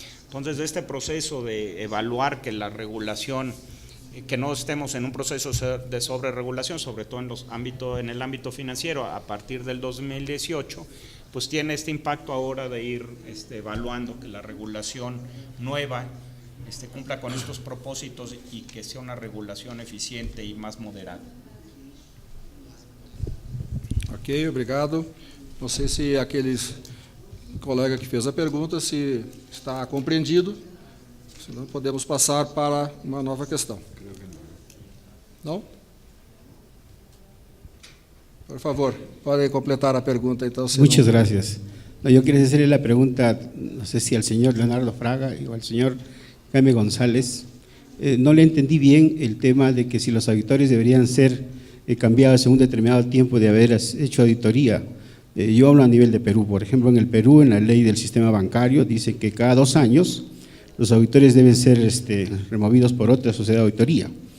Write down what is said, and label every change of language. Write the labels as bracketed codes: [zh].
[es] Entonces, este proceso de evaluar que la regulación, que no estemos en un proceso de sobreregulación, sobre todo en el ámbito financiero, a partir del 2018, pues tiene este impacto ahora de ir evaluando que la regulación nueva cumpla con estos propósitos y que sea una regulación eficiente y más moderada. [pt] Ok, obrigado. Não sei se aqueles colega que fez a pergunta se está compreendido, senão podemos passar para uma nova questão. Não? Por favor, podem completar a pergunta então. [es] Muchas gracias. No, yo quería hacerle la pregunta, no sé si al señor Leonardo Fraga o al señor Jaime González. No le entendí bien el tema de que si los auditores deberían ser cambiados en un determinado tiempo de haber hecho auditoría. Yo hablo a nivel de Perú. Por ejemplo, en el Perú, en la ley del sistema bancario, dice que cada 2 años los auditores deben ser removidos por otra sociedad de auditoría.